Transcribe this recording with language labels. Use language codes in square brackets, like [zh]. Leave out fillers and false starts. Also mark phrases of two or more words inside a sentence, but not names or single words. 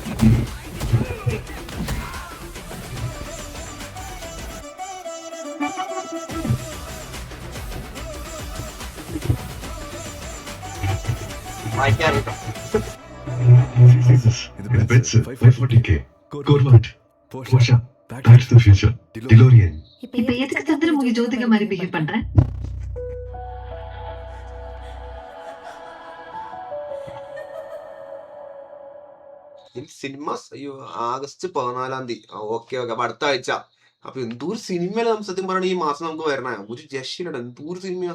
[ta] இது பெட்ஸ் 540k கோர்வாட் போஷா பேக் டு தி ஃபியூச்சர் டிலோரியன். இப்ப எதுக்கு சந்திரமுகி ஜோதிகா மாதிரி பிஹேவ் பண்ற? [ml] സിനിമ ആഗസ്റ്റ് 14 ഓക്കെ. അപ്പൊ അടുത്ത ആഴ്ച. അപ്പൊ എന്തോരു സിനിമയില് നമുക്ക് സത്യം പറയണ ഈ മാസം നമുക്ക് വരണേ. ഒരു രക്ഷയില്ല, എന്തോരു സിനിമ.